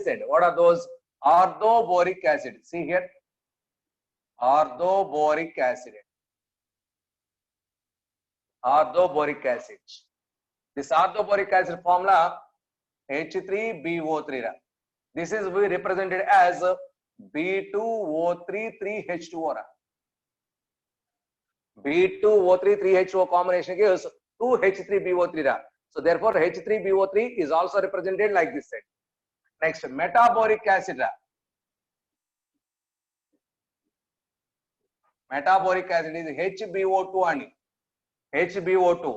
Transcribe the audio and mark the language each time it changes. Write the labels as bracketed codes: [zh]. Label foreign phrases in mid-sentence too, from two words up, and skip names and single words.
[en] What are those? Orthoboric acid. See here, orthoboric acid. Orthoboric acid. This orthoboric acid formula H3BO3. This is we represented as B2O3 3H2O. B2O3 3H2O combination gives 2H3BO3. So therefore H3BO3 is also represented like this side. Next, metaboric acid. Metaboric acid is HBO2 and HBO2.